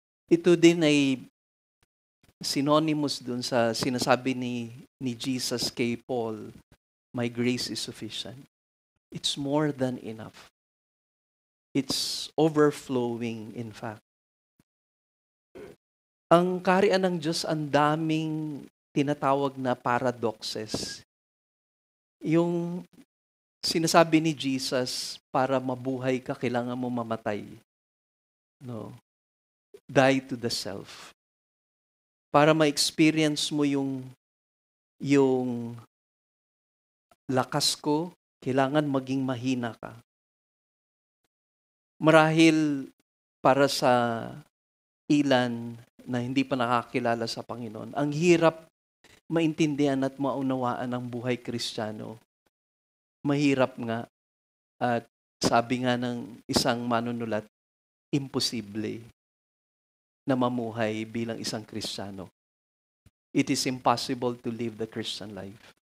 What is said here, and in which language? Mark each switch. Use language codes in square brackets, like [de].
[tl] Ito din ay synonymous dun sa sinasabi ni Jesus kay Paul, [en] my grace is sufficient. It's more than enough. It's overflowing, in fact. [tl] Ang kaharian ng Diyos, ang daming tinatawag na paradoxes. Yung sinasabi ni Jesus, para mabuhay ka, kailangan mo mamatay. [en] No. Die to the self. [tl] para ma-experience mo yung lakas ko, kailangan maging mahina ka. Marahil para sa ilan na hindi pa nakakilala sa Panginoon, ang hirap maintindihan at maunawaan ang buhay Kristiyano. Mahirap nga. At sabi nga ng isang manunulat, imposible na mamuhay bilang isang Kristiyano. [en] It is impossible to live the Christian life.